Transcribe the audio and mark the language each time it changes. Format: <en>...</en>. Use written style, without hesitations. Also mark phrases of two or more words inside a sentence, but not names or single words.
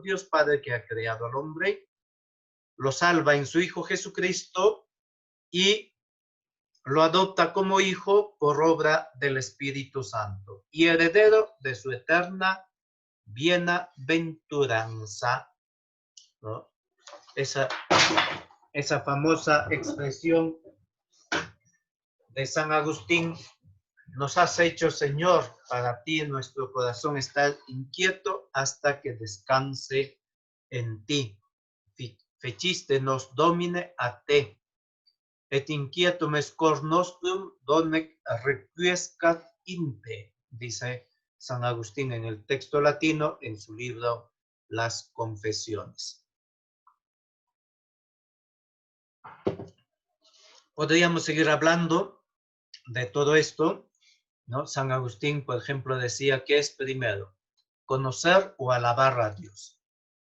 <es>Dios Padre, que ha creado al hombre, lo salva en su Hijo Jesucristo y lo adopta como hijo por obra del Espíritu Santo y heredero de su eterna bienaventuranza, ¿no? Esa famosa expresión de San Agustín: nos has hecho, Señor, para ti nuestro corazón está inquieto hasta que descanse en ti.</es> <la>Feciste nos domine a te, et inquietum es cor nostrum donec requiescat in te,</la> <es>dice San Agustín en el texto latino en su libro Las Confesiones. Podríamos seguir hablando de todo esto, ¿no? San Agustín, por ejemplo, decía que es primero conocer o alabar a Dios, ¿no?</es>